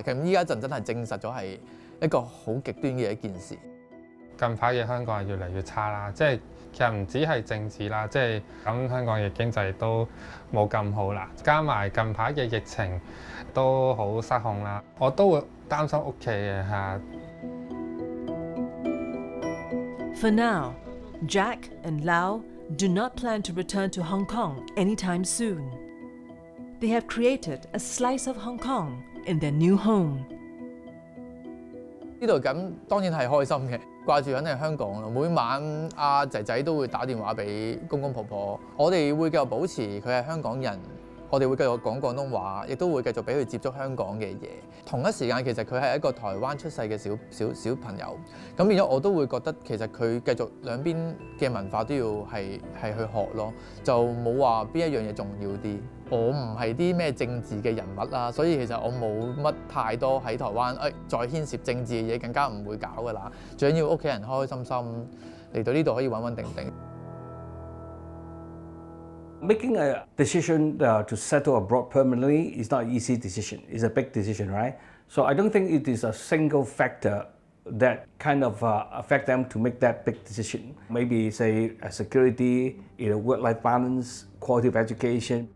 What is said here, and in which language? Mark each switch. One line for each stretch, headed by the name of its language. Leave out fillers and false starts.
Cantonese: 咁依家真係證實咗係一個好極端嘅一件事。近排嘅香港係越嚟越差啦，即係其實唔止係政治啦，即係咁香港嘅經濟都冇咁好啦，加埋近排嘅疫情都好失控啦，我都會擔心屋企嘅嚇。
English: For now, Jack and Lau do not plan to return to Hong Kong anytime soon. They have created a slice of Hong Kong in their new home.
Cantonese: 呢度咁當然係開心嘅，掛住緊係香港咯。每晚阿仔仔都會打電話俾公公婆婆，我哋會繼續保持佢係香港人，我哋會繼續講廣東話，亦都會繼續俾佢接觸香港嘅嘢。同一時間其實佢係一個台灣出世嘅小朋友，咁變咗我都會覺得其實佢繼續兩邊嘅文化都要係去學咯，就冇話邊一樣嘢重要啲。我唔係啲咩政治嘅人物啦，所以其實我冇乜太多喺台灣再牽涉政治嘅嘢，更加唔會搞㗎啦。最緊要屋企人開開心心嚟到呢度可以穩穩定定。
English: Making a decision to settle abroad permanently is not an easy decision. It's a big decision, right? So I don't think it is a single factor that kind of affect them to make that big decision. Maybe say security, work-life balance, quality of education.